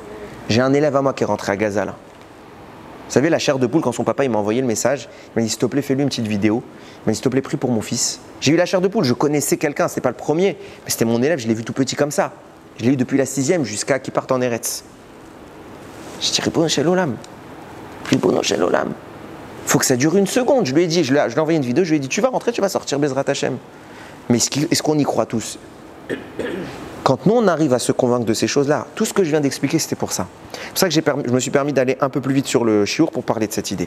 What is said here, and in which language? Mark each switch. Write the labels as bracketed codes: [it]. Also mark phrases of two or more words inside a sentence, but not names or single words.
[fr] J'ai un élève à moi qui est rentré à Gaza, là. Vous savez, la chair de poule, quand son papa il m'a envoyé le message, il m'a dit, s'il te plaît, fais-lui une petite vidéo. Il m'a dit, s'il te plaît, prie pour mon fils. J'ai eu la chair de poule, je connaissais quelqu'un, c'était pas le premier, mais c'était mon élève, je l'ai vu tout petit comme ça. Je l'ai eu depuis la 6e jusqu'à qu'il parte en Eretz. Je dis, [he] רבונו של עולם. רבונו של עולם. [fr] Il faut que ça dure 1 seconde. Je lui ai dit, je lui ai envoyé une vidéo, je lui ai dit, tu vas rentrer, tu vas sortir [he] בעזרת השם. [fr] Mais est-ce qu'on y croit tous? Quand nous, on arrive à se convaincre de ces choses-là, tout ce que je viens d'expliquer, c'était pour ça. C'est pour ça que je me suis permis d'aller un peu plus vite sur le chiour pour parler de cette idée.